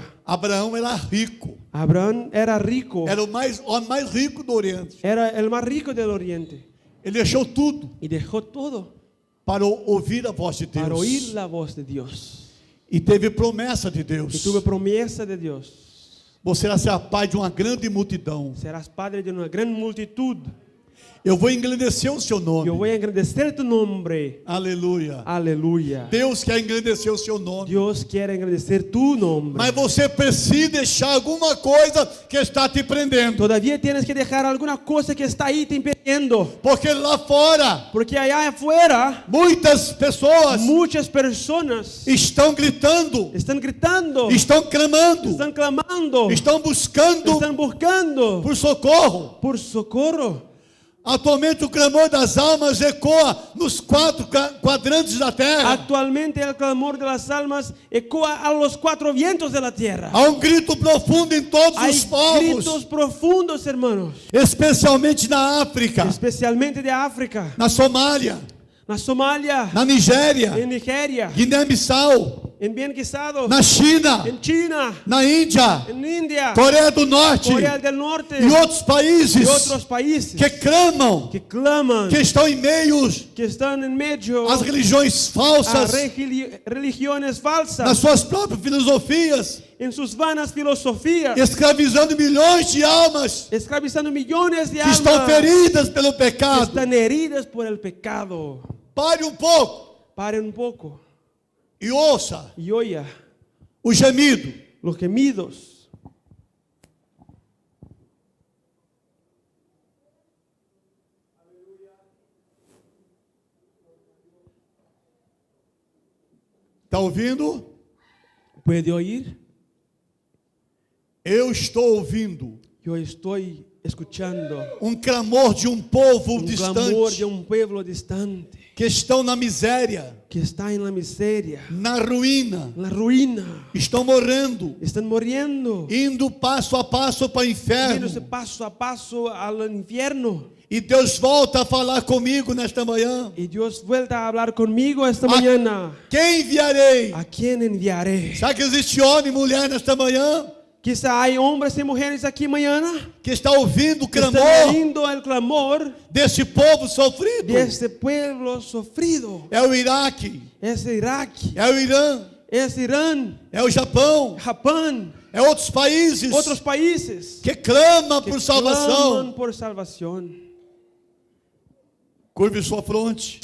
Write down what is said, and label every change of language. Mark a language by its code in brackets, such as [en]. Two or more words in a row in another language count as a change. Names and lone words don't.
[pt] Abraão era rico, [es] Abraham era rico, [pt] era o homem mais rico do Oriente. [es] era el más rico del oriente [pt] Ele deixou tudo [es] y dejó todo [pt] para ouvir a voz de [es] para oír [pt] Deus. [es] la voz de Dios. [pt] E teve promessa de [es] Y [pt] Deus. [es] tuve promesa de Dios. [pt] Você será pai de uma grande multidão. [es] Serás padre de una gran multitud. [pt] Eu vou engrandecer o seu nome. [es] Yo voy a engrandecer tu nombre. [pt] Aleluia. [es] Aleluya. [pt] Deus quer engrandecer o seu nome. [es] Dios quiere engrandecer tu nombre. [pt] Mas você precisa deixar alguma coisa que está te prendendo. [es] Todavía tienes que dejar alguna cosa que está ahí te impidiendo. [pt] Porque lá fora, [es] Porque allá afuera, [pt] muitas pessoas [es] muchas personas [pt] estão gritando, [es] están gritando, [pt] estão clamando, [es] están clamando, [pt] estão buscando [es] están buscando [pt] por socorro. [es] por socorro. [pt] Atualmente o clamor das almas ecoa nos 4 quadrantes da terra. [es] Actualmente el clamor de las almas ecoa a los 4 vientos de la tierra. [pt] Há um grito profundo em todos [es] Hay [pt] os povos, [es] gritos profundos, hermanos, [pt] especialmente na África, [es] especialmente de África, [pt] na Somália, na Somalia, na Nigéria, [es] en Nigeria, [pt] Guiné-Bissau, [es] en Bien-Quisado, [pt] na China, [es] en China, [pt] na Índia, [es] en India, [pt] Coreia do Norte [es] Corea del Norte [pt] e outros [es] y [pt] países [es] otros países [pt] que clamam, [es] que claman, [pt] que estão em meios [es] que están en medio [pt] às religiões [es] a [pt] falsas, [es] religiones [pt] nas [es] falsas, [pt] suas próprias filosofias, [es] en sus vanas filosofías, [pt] escravizando milhões de almas [es] esclavizando millones de [pt] que estão [es] almas [pt] feridas pelo [es] que [pt] pecado. [es] están heridas por el pecado. [pt] Pare um pouco [es] Paren un poco [pt] e ouça [es] y oiga [pt] o gemido. [es] los gemidos. [pt] Está ouvindo? [es] ¿Puede oír? [pt] Eu estou ouvindo [es] Yo estoy escuchando [pt] um clamor de um povo [es] un clamor de [pt] distante [es] un pueblo distante [pt] que estão na miséria, [es] que está en la miseria, [pt] na ruína, [es] en la ruina, [pt] estão morrendo, [es] están muriendo, [pt] indo passo a passo para o [es] yéndose [pt] inferno. [es] paso a paso al infierno. [pt] E Deus volta a falar comigo nesta manhã. [es] Y Dios vuelta a hablar conmigo esta mañana. [pt] Quem enviarei? [es] ¿A quién enviaré? [pt] Será que existe homem e mulher nesta manhã [es] Quizá hay hombres y mujeres aquí mañana [pt] que está ouvindo o [es] que están [pt] clamor [es] oyendo el clamor [pt] deste povo sofrido? [es] de este pueblo sufrido. [pt] É o Iraque, [es] Es Irak, [pt] é o Irã, [es] es Irán, [pt] é o Japão, [es] Japón, [pt] é outros países [es] otros países [pt] que clamam [es] que [pt] por salvação. [es] claman por salvación. [pt] Curve sua fronte,